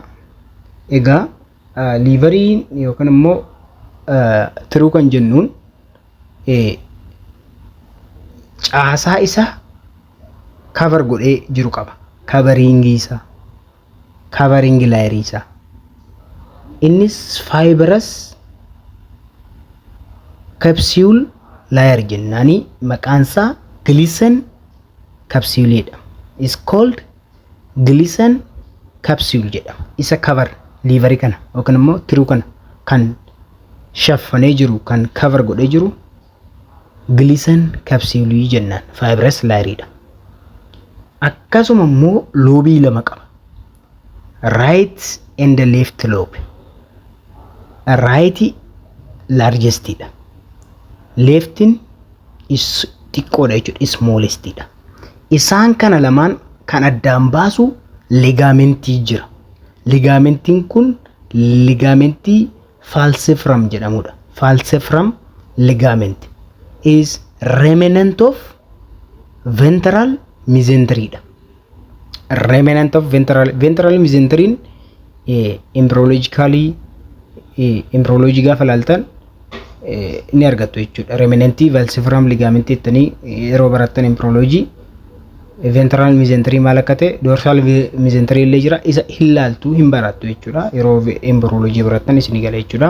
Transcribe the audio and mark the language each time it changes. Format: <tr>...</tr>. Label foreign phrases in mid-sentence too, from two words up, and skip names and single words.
<om>Egaa liiveriin yookaan immoo tiruu kan jennuun caasaa isaa cover godhee jiru qaba.</om> <en>Covering layer isaa.</en> <om>Innis</om> <en>fibrous capsule layer</en> <om>jennaani maqaan isaa</om> <en>glycan capsule</en> <om>jedhama.</om> <en>Is called glycan capsule jedhama.</en> <om>Isa</om> <en>cover livery</en> <om>kana yookaan immoo tiruu kana kan shaffanee jiru kan cover godhee jiru</om> <en>glycan capsule</en> <om>jennaan</om> <en>fibrous layer</en> <om>dha. Akkasuma immoo loobii lama qaba.</om> <en>Right and left lobe. Right largest dha. Left is</en> <om>xiqqoodha jechuudha, smallest dha. Isaan kana lamaan kan addaan baasu ligamentii jira. Ligamentiin kun ligamentii falciparum jedhamudha.</om> <en>Falciparum ligament is remnant of ventral mesentery dha. Remnant of ventral mesentery embryology</en> <om>gaafa laaltan ni argattu jechuudha. Remnantii</om> <en>falciparum ligament</en> <om>jettanii yeroo barattan embryology</om> <en>ventral mesentery</en> <om>maal akka ta'e</om> <en>dorsal mesentery</en> <om>illee jira. Isa hin laaltu hin barattu jechuudha. Yeroo embryology barattan isin gala jechuudha.</om>